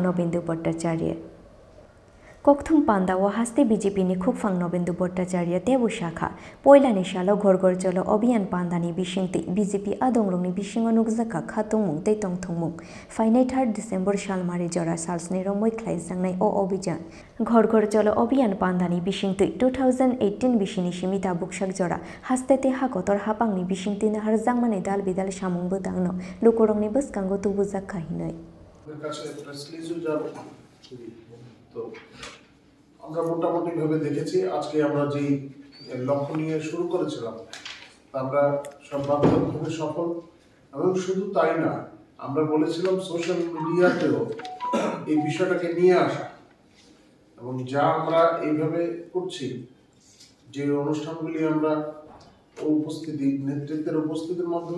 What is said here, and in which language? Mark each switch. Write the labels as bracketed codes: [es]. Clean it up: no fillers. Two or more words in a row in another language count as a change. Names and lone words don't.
[trp] Nabendu Bhattacharya Kokthum Panda o Haste BJP ni Khupfang Nabendu Bhattacharya Tebu Shakha Poilani Chalo Ghar Chalo Abhiyan Panda ni Bishingti BJP Adongrongni Bishingo Nukjaka Khatungmung Tei Tongthungmung Fainai 3 December Shalmari Jora Salsni Romoi Khlaijakha O Abhiyan Ghar Chalo Abhiyan Panda ni Bishingti 2018 Bishini Shimita Bukshak Jora Hastete Hakotor Hapangni Bishingti Nahar Jangmani Dal Bidal Shamung Budangno Lukorongni Buskango Tubuzakha Hinoi [bn] তো আমরা মোটামুটি ভাবে দেখেছি আজকে আমরা যে লক্ষ্য নিয়ে শুরু করেছিলাম আমরা সর্বাত্মকভাবে সফল এবং শুধু তাই না আমরা বলেছিলাম সোশ্যাল মিডিয়াতেও এই বিষয়টাকে নিয়ে আসা এবং যা আমরা এইভাবে করছি যে অনুষ্ঠানগুলি আমরা নেতৃত্বের উপস্থিতির মাধ্যমে